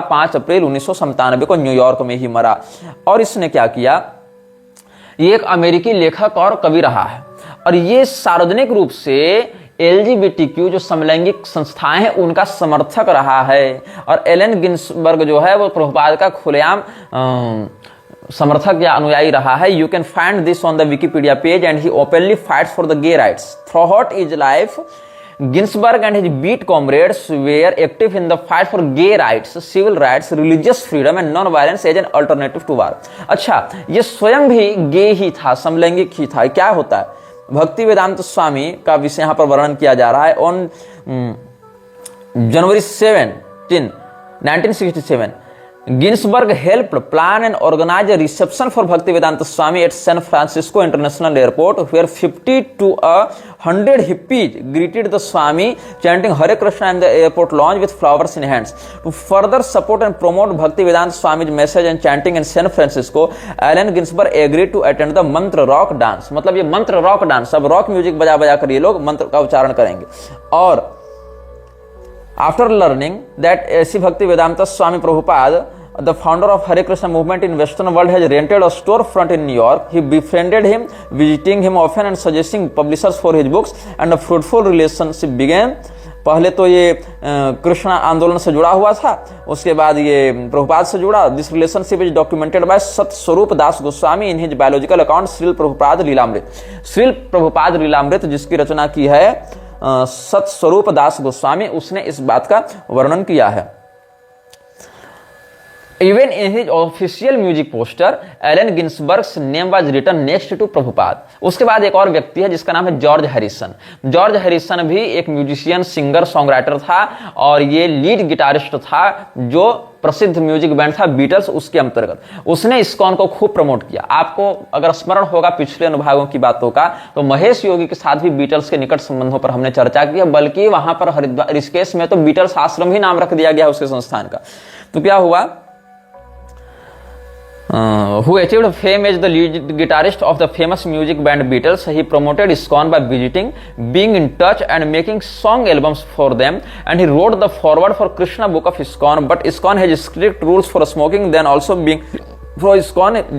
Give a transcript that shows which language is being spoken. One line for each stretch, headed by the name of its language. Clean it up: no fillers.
Hindi: 5 अप्रैल 1997 को न्यूयॉर्क में ही मरा। और इसने क्या किया, ये एक अमेरिकी लेखक और कवि रहा है और ये सार्वजनिक रूप से LGBTQ जो समलैंगिक संस्थाएं हैं उनका समर्थक रहा है। और एलन गिन्सबर्ग जो है वो प्रभुपाद का खुलेआम समर्थक या अनुयायी रहा है।
English: You can find this on the Wikipedia page and he openly fights for the gay rights throughout his life. Ginsburg and his beat comrades were active in the fight for gay rights, civil rights, religious freedom and non-violence as an alternative to war.
Hindi: अच्छा, ये स्वयं भी गे ही था, समलैंगिक ही था। क्या होता है, भक्ति वेदांत स्वामी का विषय यहाँ पर वर्णन किया जा रहा है।
English: On January 17, 1967 Ginsburg helped plan and organize a reception for Bhaktivedanta Swami at San Francisco International Airport, where 50 to 100 hippies greeted the Swami, chanting Hare Krishna in the airport lounge with flowers in hands. To further support and promote Bhaktivedanta Swami's message and chanting in San Francisco, Allen Ginsberg agreed to attend the mantra rock dance.
Hindi: मतलब ये मंत्र rock dance, अब rock music बजा बजा कर ये लोग मंत्र का उच्चारण करेंगे।
English: और after learning that A.C. Bhaktivedanta Swami Prabhupada, the founder of Hare Krishna movement in Western world, has rented a storefront in New York, he befriended him, visiting him often and suggesting publishers for his books, and a fruitful relationship began.
Hindi: पहले तो ये कृष्ण आंदोलन से जुड़ा हुआ था, उसके बाद ये प्रभुपाद से जुड़ा।
English: This relationship is documented by Satsvarupa Das Goswami in his biological account Srila Prabhupada Lilamrita.
Hindi: Srila Prabhupada Lilamrita जिसकी रचना की है सतस्वरूप दास गोस्वामी, उसने इस बात का वर्णन किया है।
English: Even in his official music poster, Allen Ginsberg's name was written next to Prabhupada.
Hindi: उसके बाद एक और व्यक्ति है जिसका नाम है जॉर्ज हैरिसन। जॉर्ज हैरिसन भी एक म्यूजिशियन, सिंगर, सॉन्ग था और ये लीड गिटारिस्ट था जो प्रसिद्ध म्यूजिक बैंड था बीटल्स, उसके अंतर्गत उसने इस्कॉन को खूब प्रमोट किया। आपको अगर स्मरण होगा पिछले अनुभागों की बातों का, तो महेश योगी के साथ भी बीटल्स के निकट संबंधों पर हमने चर्चा की है, बल्कि वहां पर हरिद्वार ऋषिकेश में तो बीटल्स आश्रम ही नाम रख दिया गया उसके संस्थान का। तो क्या हुआ,
English: who achieved fame as the lead guitarist of the famous music band Beatles. He promoted ISKCON by visiting, being in touch and making song albums for them, and he wrote the foreword for Krishna book of ISKCON. But ISKCON has strict rules for smoking, then also being for ISKCON.